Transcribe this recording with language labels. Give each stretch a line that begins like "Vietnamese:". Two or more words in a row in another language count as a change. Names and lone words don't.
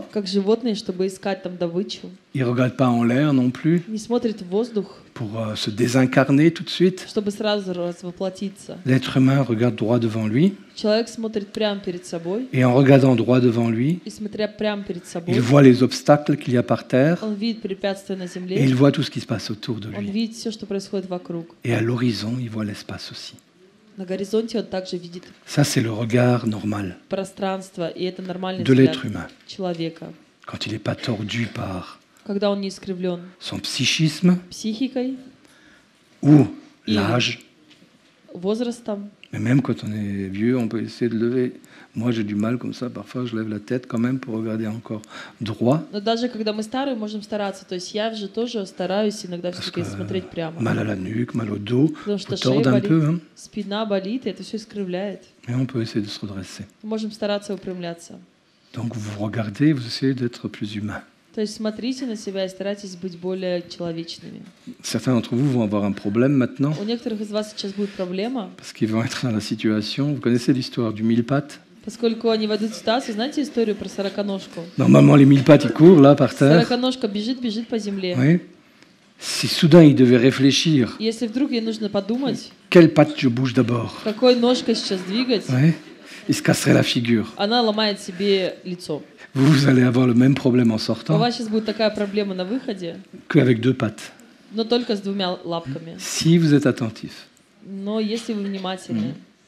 Russian: как животные, чтобы искать там добычу,
French: Il ne regarde pas en l'air non plus
Russian: не смотрит в воздух,
French: pour se désincarner tout de suite.
Russian: чтобы сразу развоплотиться.
French: L'être humain regarde droit devant lui
Russian: Человек смотрит прямо перед собой,
French: et en regardant droit devant lui,
Russian: и смотря прямо перед
French: il
Russian: собой,
French: voit les obstacles qu'il y a par terre
Russian: он видит препятствия на
French: et
Russian: земле,
French: il voit tout ce qui se passe autour de
Russian: он
French: lui.
Russian: видит все, что происходит вокруг.
French: Et à l'horizon, il voit l'espace aussi.
Russian: На горизонте он также видит
French: Ça, c'est le regard normal
Russian: пространство, и это нормальный
French: de
Russian: взгляд
French: l'être humain,
Russian: человека,
French: quand il n'est pas tordu par
Russian: когда он не искривлен
French: son psychisme
Russian: психикой,
French: ou Et- l'âge.
Russian: возрастом.
French: Mais même quand on est vieux, on peut essayer de lever. Moi, j'ai du mal comme ça. Parfois, je lève la tête quand même pour regarder encore droit.
Russian: Но даже когда мы старые, можем стараться. То есть я же тоже стараюсь иногда
French: Parce
Russian: все-таки
French: que
Russian: смотреть прямо.
French: mal à la nuque, mal au dos,
Russian: Потому что
French: faut
Russian: шея
French: tordre un
Russian: болит,
French: peu. Hein.
Russian: спина болит, и это все искривляет.
French: Mais on peut essayer de se redresser.
Russian: Мы можем стараться выпрямляться.
French: Donc, vous regardez, vous essayez d'être plus humain.
Russian: То есть смотрите на себя и старайтесь быть более человечными.
French: Certains d'entre vous vont avoir un problème maintenant
Russian: У некоторых из вас сейчас будет проблема,
French: parce qu'ils vont être dans la situation. Vous connaissez l'histoire du mille-pattes?
Russian: поскольку они войдут в ситуацию. Знаете историю про сороконожку?
French: Normalement, les mille-pattes, ils courent là par terre.
Russian: Сороконожка бежит по земле.
French: Oui. Si soudain ils devaient réfléchir,
Russian: И если вдруг ей нужно подумать,
French: quelle patte je bouge d'abord?
Russian: какой ножкой сейчас двигать,
French: Oui. Ils se casseraient la figure.
Russian: она ломает себе лицо.
French: Vous allez avoir le même problème en
Russian: У
French: sortant
Russian: вас сейчас будет такая проблема на выходе,
French: qu'avec deux pattes.
Russian: но только с двумя лапками.
French: Si vous êtes attentif.
Russian: Но если вы внимательны,